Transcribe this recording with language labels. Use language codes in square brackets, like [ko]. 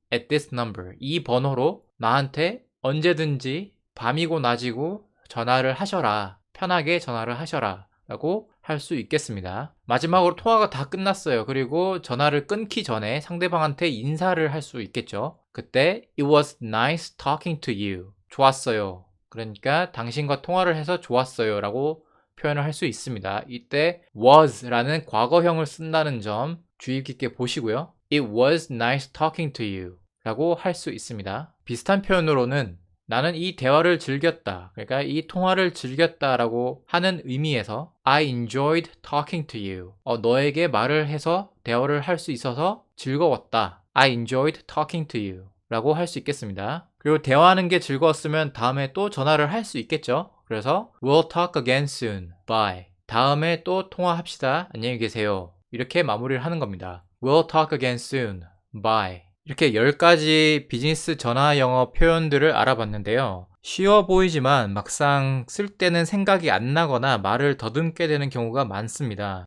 [en] at this number. [ko] 이 번호로 나한테 언제든지 밤이고 낮이고 전화를 하셔라. 편하게 전화를 하셔라. 라고 할 수 있겠습니다. 마지막으로 통화가 다 끝났어요. 그리고 전화를 끊기 전에 상대방한테 인사를 할 수 있겠죠. 그때 [en] It was nice talking to you. [ko] 좋았어요. 그러니까 당신과 통화를 해서 좋았어요 라고 표현을 할 수 있습니다. 이때 was라는 과거형을 쓴다는 점 주의 깊게 보시고요. [en] It was nice talking to you [ko] 라고 할 수 있습니다. 비슷한 표현으로는 나는 이 대화를 즐겼다. 그러니까 이 통화를 즐겼다라고 하는 의미에서 [en] I enjoyed talking to you. [ko] 너에게 말을 해서 대화를 할 수 있어서 즐거웠다. [en] I enjoyed talking to you. [ko] 라고 할 수 있겠습니다. 그리고 대화하는 게 즐거웠으면 다음에 또 전화를 할 수 있겠죠. 그래서 [en] We'll talk again soon. [ko] Bye. 다음에 또 통화합시다. 안녕히 계세요. 이렇게 마무리를 하는 겁니다. [en] We'll talk again soon. Bye. [ko] 이렇게 10가지 비즈니스 전화 영어 표현들을 알아봤는데요. 쉬워 보이지만 막상 쓸 때는 생각이 안 나거나 말을 더듬게 되는 경우가 많습니다.